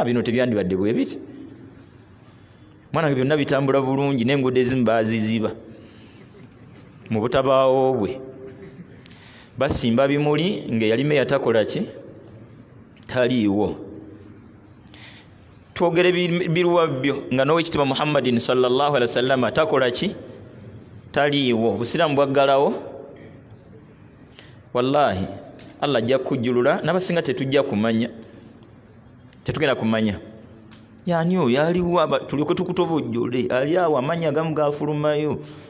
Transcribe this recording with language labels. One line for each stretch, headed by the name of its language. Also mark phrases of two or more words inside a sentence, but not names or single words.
Ganda: Bino tebyandibadde bwe biti. Mwana byonna bitambula bulungi n'enguudo ezimu baaziziba mu butabaawo bwe. Basimba bimuli ng'eyali meya takola ki? Taliiwo. Twogere biruwabyo nga n'owekitiibwa Muhammadin
Arabic: صلى الله عليه وسلم
Ganda: takola ki? Taliiwo. Obusiraamu bwaggalawo. Wallahi Allah ajja kujjulula n'abasinga tetujja kumanya, tetugenda kumanya yani oyo aliwo tuliko tukutobojjole ali awo amanya agamu gafulumayo